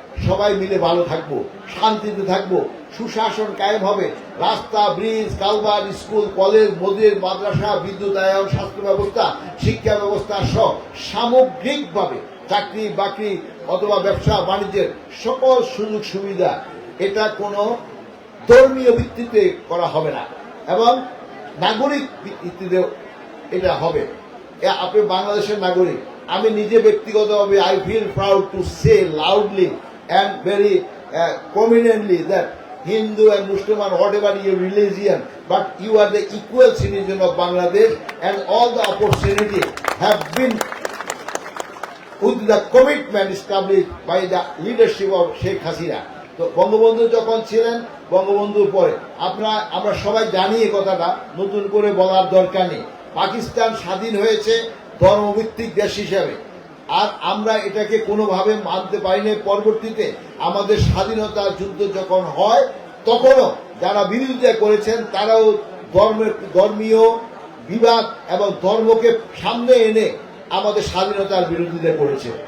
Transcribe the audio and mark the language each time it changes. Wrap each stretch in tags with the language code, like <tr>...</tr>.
<bn>সবাই মিলে ভালো থাকবো, শান্তিতে থাকবো, সুশাসন কায়েম হবে, রাস্তা, ব্রিজ, কালভার্ট, স্কুল, কলেজ, মসজিদ, মাদ্রাসা, বিদ্যুতায়ন, স্বাস্থ্য ব্যবস্থা, শিক্ষা ব্যবস্থা সহ সামগ্রিকভাবে চাকরি বাকরি অথবা ব্যবসা বাণিজ্যের সকল সুযোগ সুবিধা এটা কোনো ধর্মীয় ভিত্তিতে করা হবে না এবং নাগরিক ভিত্তিতে এটা হবে। আপনি বাংলাদেশের নাগরিক, আমি নিজে ব্যক্তিগতভাবে</bn> <en>I feel proud to say loudly and very prominently that Hindu and Muslim and whatever your religion, but you are the equal citizen of Bangladesh and all the opportunity have been with the commitment established by the leadership of Sheikh Hasina.</en> <bn>তো বঙ্গবন্ধু যখন ছিলেন, বঙ্গবন্ধুর পরে আমরা সবাই জানি এই কথাটা, নতুন করে বলার দরকার নেই। পাকিস্তান স্বাধীন হয়েছে ধর্মভিত্তিক দেশ হিসাবে, আর আমরা এটাকে কোনোভাবে মানতে পারিনি। পরবর্তীতে আমাদের স্বাধীনতা যুদ্ধ যখন হয় তখনও যারা বিরোধিতা করেছেন তারাও ধর্মীয় বিবাদ এবং ধর্মকে সামনে এনে আমাদের স্বাধীনতার বিরোধিতা করেছে।</bn>